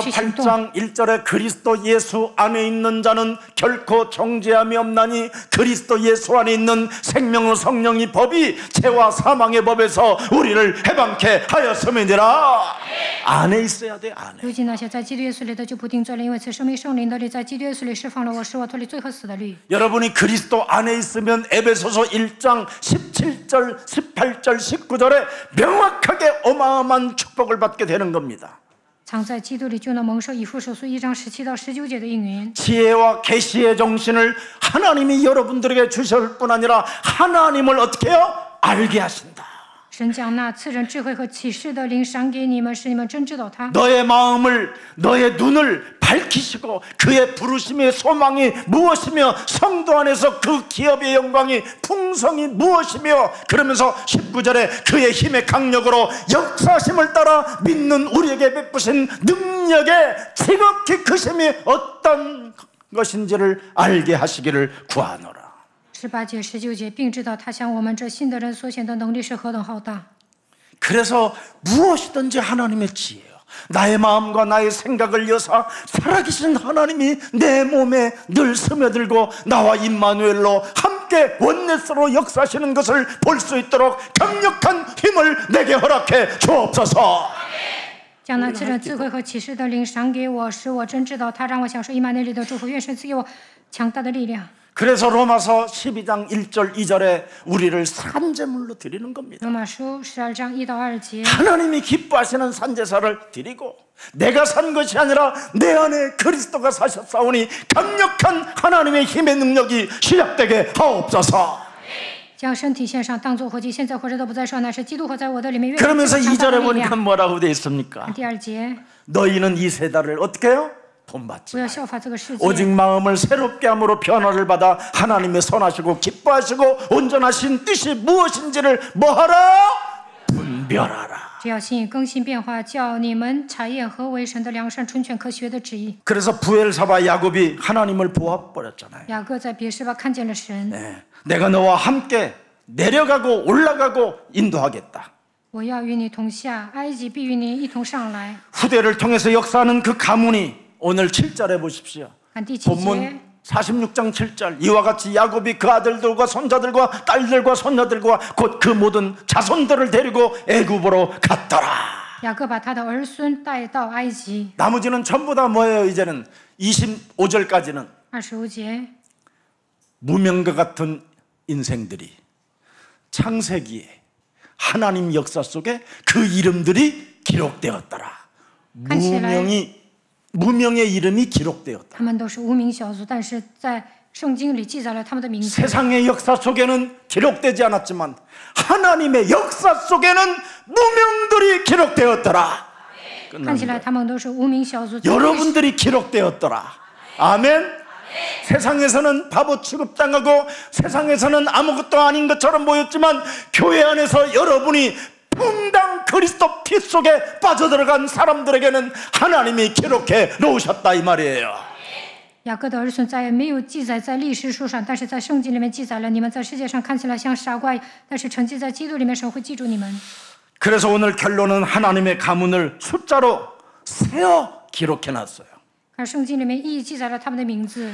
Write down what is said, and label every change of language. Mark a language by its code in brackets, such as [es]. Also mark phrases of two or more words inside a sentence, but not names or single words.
[zh] 采取行动。 [ko] 8장 1절에 그리스도 예수 안에 있는 자는 결코 정죄함이 없나니 그리스도 예수 안에 있는 생명의 성령의 법이 죄와 사망의 법에서 우리를 해방케 하였음이니라. 안에 있어야 돼. 안에. [zh] 如今那些在基督耶稣里的就不定罪了，因为此生命圣灵的律在基督耶稣里释放了我，使我脱离罪和死的律。 [ko] 여러분이 그리스도 안에 있으면 에베소서 1장 17절, 18절, 19절에 명확하게 어마어마한 축복을 받게 되는 겁니다. [zh] 藏在基督里就能蒙受以弗所书1章17到19节的应允。 [ko] 지혜와 계시의 정신을 하나님이 여러분들에게 주실 뿐 아니라 하나님을 어떻게 해요? 알게 하신다. [zh] 神将那赐人智慧和启示的灵赏给你们，使你们真知道他。 [ko] 너의 마음을 너의 눈을 밝히시고 그의 부르심의 소망이 무엇이며 성도 안에서 그 기업의 영광이 풍성이 무엇이며 그러면서 19절에 그의 힘의 강력으로 역사심을 따라 믿는 우리에게 베푸신 능력의 지극히 크심이 어떤 것인지를 알게 하시기를 구하노라. [zh] 18 节、19节，并知道他向我们这信的人所显的能力是何等浩大。 [ko] 그래서 무엇이든지 하나님의 지혜요. 나의 마음과 나의 생각을 여사 살아계신 하나님이 내 몸에 늘 스며들고 나와 임마누엘로 함께 원내스로 역사하시는 것을 볼 수 있도록 강력한 힘을 내게 허락해 주옵소서. [zh] 将那赐人智慧和启示的灵赏给我，使我真知道他，让我享受以马内利的祝福。愿神赐给我强大的力量。 [ko] 그래서 로마서 12장 1절 2절에 우리를 산제물로 드리는 겁니다. [zh] 罗马书12章1到2节， [ko] 하나님이 기뻐하시는 산제사를 드리고 내가 산 것이 아니라 내 안에 그리스도가 사셨사오니 강력한 하나님의 힘의 능력이 시작되게 하옵소서. [zh] 将身体献上，当作活祭，现在活着的不再说，乃是基督活在我的里面。愿 [ko] 그러면서 2절에 [zh] 力 [ko] 보니까 [zh] 量。 [ko] 뭐라고 되어 있습니까? [zh] 第2节， [ko] 너희는 이 세달을 어떻게 해요? 본받지 [zh] 不要效法这个世界， [ko] 오직 마음을 새롭게 함으로 변화를 받아 하나님의 선하시고 기뻐하시고 온전하신 뜻이 무엇인지를 뭐하라? 분별하라. [zh] 只要心意更新变化，叫你们查验何为神的良善、纯全、可学的旨意。 [ko] 그래서 부엘사바 야곱이 하나님을 보아버렸잖아요. [zh] 雅各在别是巴看见了神， [ko] 네. 내가 너와 함께 내려가고 올라가고 인도하겠다. [zh] 我要与你同下，埃及必与你一同上来。 [ko] 후대를 통해서 역사하는 그 가문이 오늘 7절에 보십시오. [zh] 看第7节， [ko] 본문 46장 7절 이와 같이 야곱이 그 아들들과 손자들과 딸들과 손녀들과 곧 그 모든 자손들을 데리고 애굽으로 갔더라. [zh] 雅各把他的儿孙带到埃及。 [ko] 나머지는 전부 다 뭐예요? 이제는 25절까지는 [zh] 25节， [ko] 무명과 같은 인생들이 창세기에 하나님 역사 속에 그 이름들이 기록되었더라. 무명의 이름이 기록되었다. [zh] 他们都是无名小卒，但是在圣经里记载了他们的名字。 [ko] 세상의 역사 속에는 기록되지 않았지만 하나님의 역사 속에는 무명들이 기록되었더라. [zh] 看起来他们都是无名小卒。 [ko] 여러분들이 기록되었더라. 아멘. 세상에서는 바보 취급당하고 세상에서는 아무것도 아닌 것처럼 보였지만 교회 안에서 여러분이 응당 그리스도 피 속에 빠져들어간 사람들에게는 하나님이 기록해 놓으셨다 이 말이에요. [zh] 雅各的儿孙在没有记载在历史书上，但是在圣经里面记载了。你们在世界上看起来像傻瓜，但是沉浸在基督里面，神会记住你们。 [ko] 그래서 오늘 결론은 하나님의 가문을 숫자로 세어 기록해 놨어요. [zh] 而圣经里面一一记载了他们的名字。